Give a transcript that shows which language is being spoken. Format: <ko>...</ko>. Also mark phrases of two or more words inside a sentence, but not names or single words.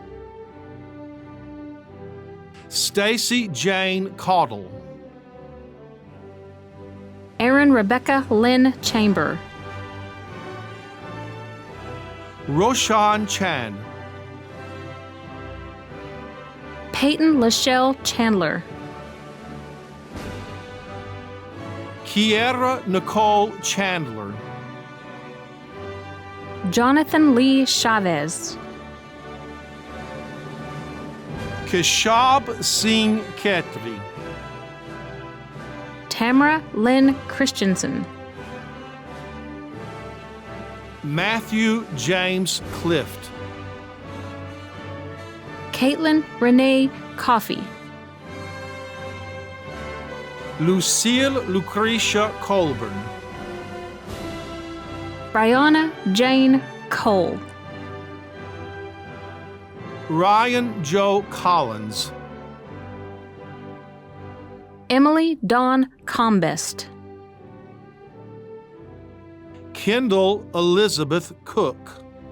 <en>Stacy Jane Caudle. Erin Rebecca Lynn Chamber. Roshan Chan. Peyton Lachelle Chandler. Kiera Nicole Chandler. Jonathan Lee Chavez. Kishab Singh Khetri. Tamara Lynn Christensen. Matthew James Clift. Caitlin Renee Coffey. Lucille Lucretia Colburn. Brianna Jane Cole. Ryan Joe Collins. Emily Dawn Combest. Kendall Elizabeth Cook.</en>